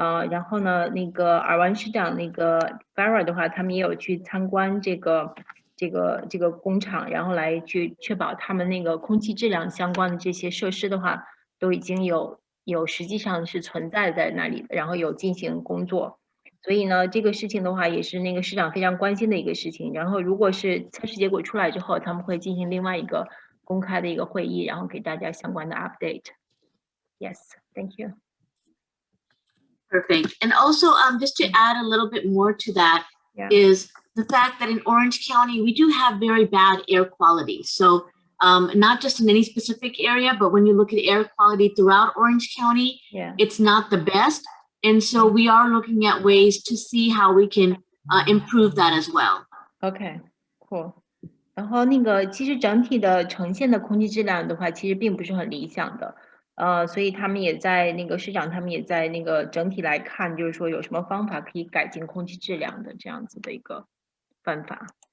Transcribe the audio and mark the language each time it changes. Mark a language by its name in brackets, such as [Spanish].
[Chinese] 然后呢，尔湾市长Farah 的话，他们也有去参观这个工厂，然后来去确保他们空气质量相关的这些设施的话，都已经有实际上是存在在那里的，然后有进行工作。所以呢，这个事情的话也是市长非常关心的一个事情。然后如果是测试结果出来之后，他们会进行另外一个公开的一个会议，然后给大家相关的 update. [English] Yes, thank you. Perfect. And also, just to add a little bit more to that, is the fact that in Orange County, we do have very bad air quality. So not just in any specific area, but when you look at air quality throughout Orange County, it's not the best. And so we are looking at ways to see how we can improve that as well. Okay, cool. [Chinese] 然后其实整体的呈现的空气质量的话，其实并不是很理想的。所以他们也在那个市长，他们也在那个整体来看，就是说有什么方法可以改进空气质量的这样子的一个办法。